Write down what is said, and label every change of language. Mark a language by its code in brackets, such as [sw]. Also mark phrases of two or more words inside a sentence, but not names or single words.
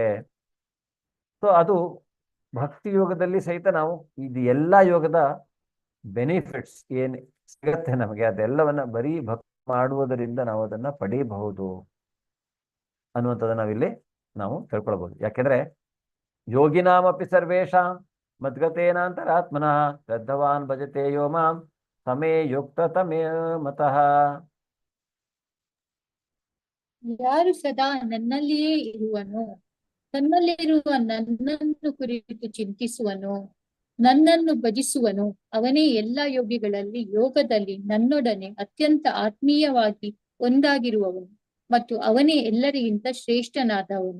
[kn] ಸೊ ಅದು ಭಕ್ತಿ ಯೋಗದಲ್ಲಿ ಸಹಿತ ನಾವು ಇದು ಎಲ್ಲ ಯೋಗದ ಬೆನಿಫಿಟ್ಸ್ ಏನ್ ಸಿಗತ್ತೆ ನಮಗೆ, ಅದೆಲ್ಲವನ್ನ ಬರೀ ಭಕ್ತಿ ಮಾಡುವುದರಿಂದ ನಾವು ಅದನ್ನ ಪಡೀಬಹುದು ಅನ್ನುವಂಥದ್ದನ್ನ ನಾವು ತಿಳ್ಕೊಳ್ಬಹುದು. [sa] ಯಾಕೆಂದ್ರೆ ಯೋಗಿನಾಮಪಿ ಸರ್ವೇಷಾಂ ಮದ್ಗತೇನಾಂತರಾತ್ಮನಃ ಶ್ರದ್ಧವಾನ್ ಭಜತೆ ಯೋ ಮಾಂ ಸಮೇ ಯುಕ್ತ ತಮೇ ಮತಃ. [kn] ಯಾರು ಸದಾ ನನ್ನಲ್ಲಿಯೇ ಇರುವನು, ತನ್ನಲ್ಲಿರುವ ನನ್ನನ್ನು ಕುರಿತು ಚಿಂತಿಸುವನು, ನನ್ನನ್ನು ಭಜಿಸುವನು, ಅವನೇ ಎಲ್ಲಾ ಯೋಗಿಗಳಲ್ಲಿ ಯೋಗದಲ್ಲಿ ನನ್ನೊಡನೆ ಅತ್ಯಂತ ಆತ್ಮೀಯವಾಗಿ ಒಂದಾಗಿರುವವನು ಮತ್ತು ಅವನೇ ಎಲ್ಲರಿಗಿಂತ ಶ್ರೇಷ್ಠನಾದವನು.